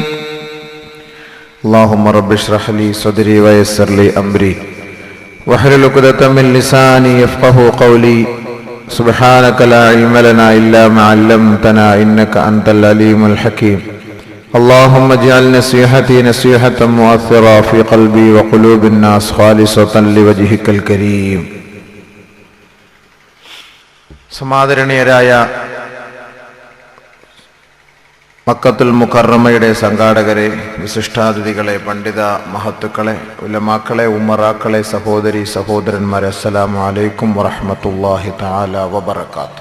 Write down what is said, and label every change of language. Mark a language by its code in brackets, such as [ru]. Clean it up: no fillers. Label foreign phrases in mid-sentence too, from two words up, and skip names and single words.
[ar] اللهم رب اشرح لي صدري ويسر لي أمري واحلل عقدة من لساني يفقهوا قولي. سبحانك لا علم لنا إلا ما علمتنا إنك أنت العليم الحكيم. اللهم اجعل نصيحتي نصيحة مؤثرة في قلبي وقلوب الناس خالصة لوجهك الكريم. [ml] സമാദരണീയരായ മക്കത്തുൽ മുക്കറമയുടെ സംഘാടകരെ, വിശിഷ്ടാതിഥികളെ, പണ്ഡിത മഹത്തുക്കളെ, ഉലമാക്കളെ, ഉമ്മറാക്കളെ, സഹോദരി സഹോദരന്മാരെ, [ar] السلام عليكم ورحمة الله تعالى وبركاته.